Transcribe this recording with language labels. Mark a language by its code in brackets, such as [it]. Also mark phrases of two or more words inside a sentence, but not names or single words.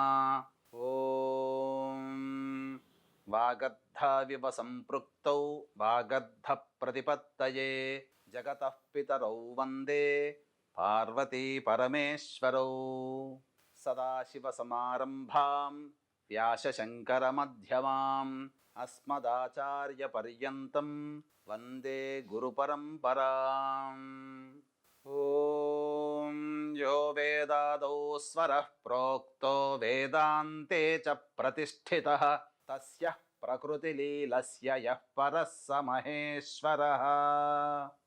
[sa] ॐ वागर्धाविव सम्पृक्तौ वागर्धप्रतिपत्तये जगतः पितरौ वन्दे पार्वती परमेश्वरौ। सदाशिवसमारम्भां వ్యాసశంకరమధ్యమాम् అస్మదాచార్యపర్యంతం వందే గురుపరంపరాం. ఓం యో వేదాదౌ స్వరః ప్రోక్తో వేదాంతే చ ప్రతిష్ఠితః తస్య ప్రకృతిలీలస్య యః పరः స మహేశ్వరः.